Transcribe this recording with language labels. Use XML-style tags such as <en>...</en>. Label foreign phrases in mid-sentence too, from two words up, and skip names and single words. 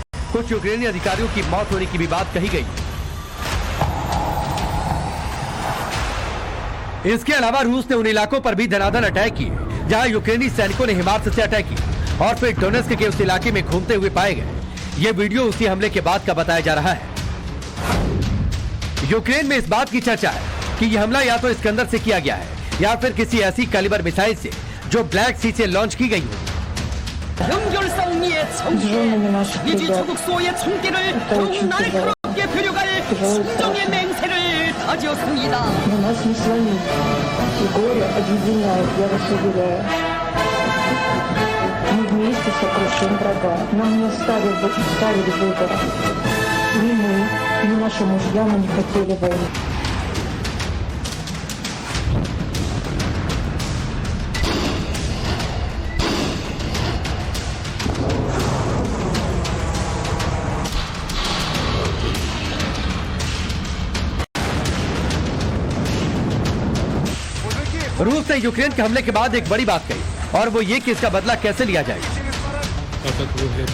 <hi>कुछ यूक्रेनी अधिकारियों की मौत होने की भी बात कही गई। इसके अलावा रूस ने उन इलाकों पर भी धनाधन अटैक किए जहां यूक्रेनी सैनिकों ने हिमार्स से अटैक किया और फिर डोनेस्क के उस इलाके में घूमते हुए पाए गए। ये वीडियो उसी हमले के बाद का बताया जा रहा है। यूक्रेन में इस बात की चर्चा है कि यह हमला या तो इस्कंदर से किया गया है या फिर किसी ऐसी कैलिबर मिसाइल से जो ब्लैक सी से लॉन्च की गई हो।</hi> <ru>Мы вместе сокрушим врага. Нам не ставили выбора. Ни мы, ни наши мужья мы не хотели войны.</ru> <hi>रूस ने यूक्रेन के हमले के बाद एक बड़ी बात कही और वो ये कि इसका बदला कैसे लिया जाएगा।</hi>